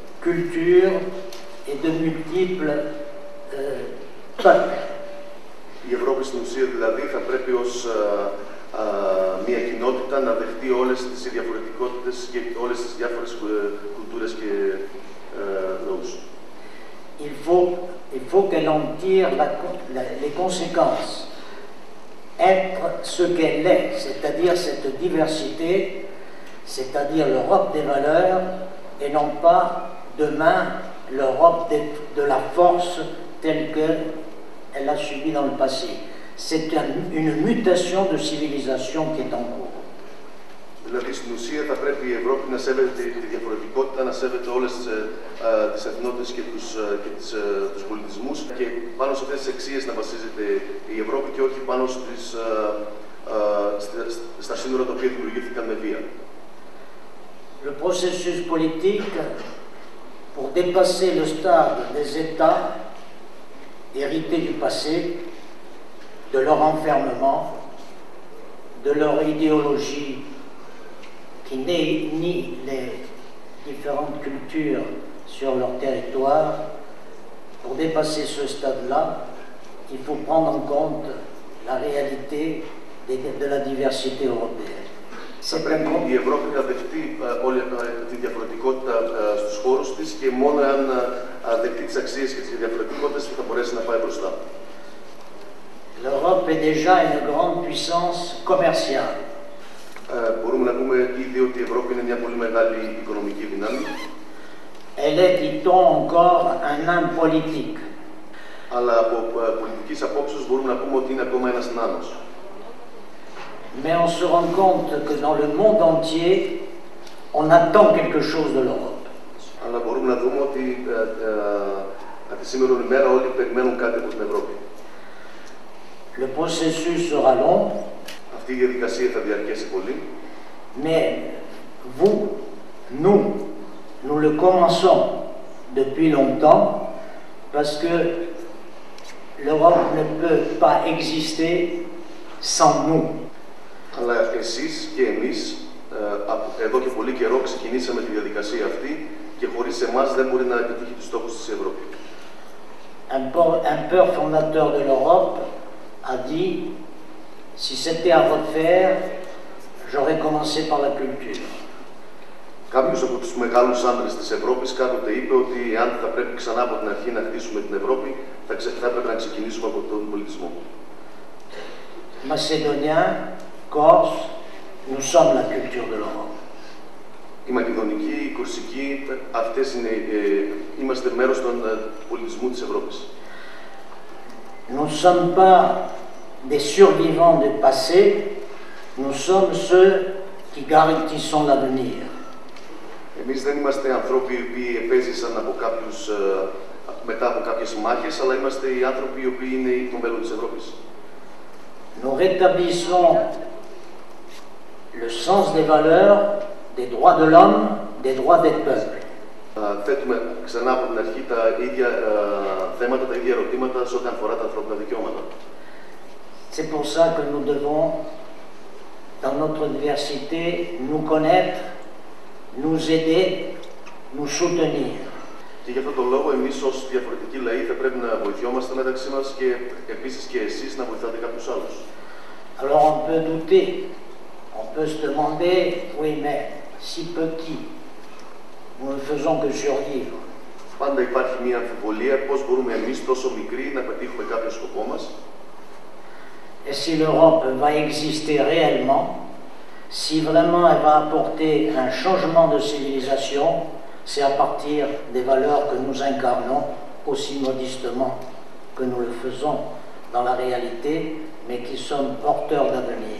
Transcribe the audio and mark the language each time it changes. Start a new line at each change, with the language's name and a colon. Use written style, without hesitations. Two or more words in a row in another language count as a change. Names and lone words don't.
French: cultures et de multiples peuples.
Greek: Η Ευρώπη στην ουσία δηλαδή θα πρέπει ως μια κοινότητα να δεχτεί όλες τις διαφορετικότητες και όλες τις διάφορες κουλτούρες και λαούς.
French: Il faut qu'elle en tire les conséquences. Être ce qu'elle est, c'est-à-dire cette diversité, c'est-à-dire l'Europe des valeurs, et non pas demain l'Europe de la force telle qu'elle a subi dans le passé. C'est une mutation de civilisation qui est en cours.
Greek: Δηλαδή στην ουσία θα πρέπει η Ευρώπη να σέβεται τη διαφορετικότητα, να σέβεται όλες τις εθνότητες και τους πολιτισμούς και πάνω σε αυτές τις αξίες να βασίζεται η Ευρώπη και όχι πάνω στα σύνορα τα οποία δημιουργήθηκαν με βία.
French: Le processus politique, pour dépasser le stade des États hérités du passé, de leur enfermement, de leur idéologie qui nie les différentes cultures sur leur territoire, pour dépasser ce stade-là, il faut prendre en compte la réalité de la diversité européenne.
Greek: Θα πρέπει η Ευρώπη να δεχτεί όλη τη διαφορετικότητα στους χώρους της και μόνο αν δεχτεί τις αξίες και τις διαφορετικότητες θα μπορέσει να πάει μπροστά.
French: L'Europe est déjà une grande puissance commerciale.
Greek: Μπορούμε να πούμε ήδη ότι η Ευρώπη είναι μια πολύ μεγάλη οικονομική δύναμη.
French: Elle est, dit-on encore, un nain politique.
Greek: Αλλά από πολιτικής απόψεως μπορούμε να πούμε ότι είναι ακόμα ένας νάνος.
French: Mais on se rend compte que dans le monde entier, on attend quelque chose de l'Europe.
Greek: Αλλά μπορούμε να δούμε ότι τη σήμερα ημέρα όλοι περιμένουν κάτι από την Ευρώπη.
French: Le processus sera long.
Greek: Αυτή η διαδικασία θα διαρκέσει πολύ.
French: Mais vous, nous le commençons depuis longtemps parce que l'Europe ne peut pas exister sans nous.
Greek: Αλλά εσείς και εμείς εδώ και πολύ καιρό ξεκινήσαμε τη διαδικασία αυτή και χωρίς εμάς δεν μπορεί να επιτύχει τους στόχους της Ευρώπη.
French: Un père fondateur de l'Europe a dit, si c'était à refaire, j'aurais commencé par la culture.
Greek: Κάποιος από τους μεγάλους άντρες της Ευρώπης κάποτε είπε ότι αν θα πρέπει ξανά από την αρχή να χτίσουμε την Ευρώπη, θα πρέπει να ξεκινήσουμε από τον πολιτισμό.
French: Macédoniens, Corse, nous sommes la culture de l'Europe.
Greek: Η Μακεδονική, η Κορσική, είμαστε μέρος του πολιτισμού της Ευρώπης.
French: Nous ne sommes pas des survivants du passé, nous sommes ceux qui garantissons l'avenir.
Greek: Εμείς δεν είμαστε ανθρώποι οι οποίοι επέζησαν μετά από κάποιες μάχες, αλλά είμαστε οι άνθρωποι οι οποίοι είναι το μέλλον της Ευρώπης.
French: Nous rétablissons le sens des valeurs, des droits de l'homme, des droits des peuples.
Greek: Θέτουμε ξανά από την αρχή τα ίδια θέματα, τα ίδια ερωτήματα σε ό,τι αφορά τα ανθρώπινα δικαιώματα.
French: C'est pour ça que nous devons, dans notre diversité, nous connaître, nous aider, nous soutenir.
Greek: Και γι' αυτόν τον λόγο εμείς ως διαφορετικοί λαοί θα πρέπει να βοηθιόμαστε μεταξύ μας και επίσης και εσείς να βοηθάτε κάποιους άλλους.
French: Alors on peut douter, on peut se demander, oui mais si petit, nous ne faisons que survivre.
Greek: Πάντα υπάρχει μια αμφιβολία πώς μπορούμε εμείς τόσο μικροί να πετύχουμε κάποιο σκοπό μας.
French: Et si l'Europe va exister réellement, si vraiment elle va apporter un changement de civilisation, c'est à partir des valeurs que nous incarnons, aussi modestement que nous le faisons dans la réalité, mais qui sommes porteurs d'avenir.